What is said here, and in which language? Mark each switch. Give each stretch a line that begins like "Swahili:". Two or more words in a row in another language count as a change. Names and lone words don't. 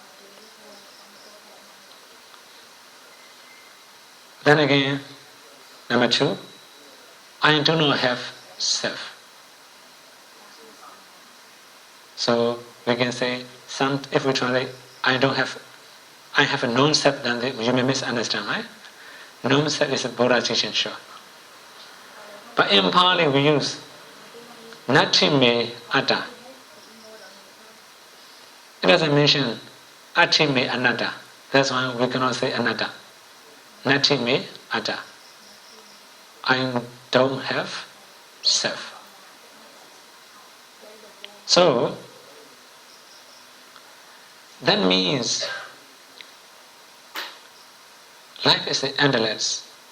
English: Then again, number 2, I do not have self. So we can say, if we translate, I have a non-self, then you may misunderstand, right? Non-self is a Buddha teaching, sure. But in Pali we use
Pali: nati me atta.
English: It doesn't mention
Pali: ati me anatta.
English: That's why we cannot say anatta.
Pali: Nati me atta.
English: I don't have self. So that means life is endless.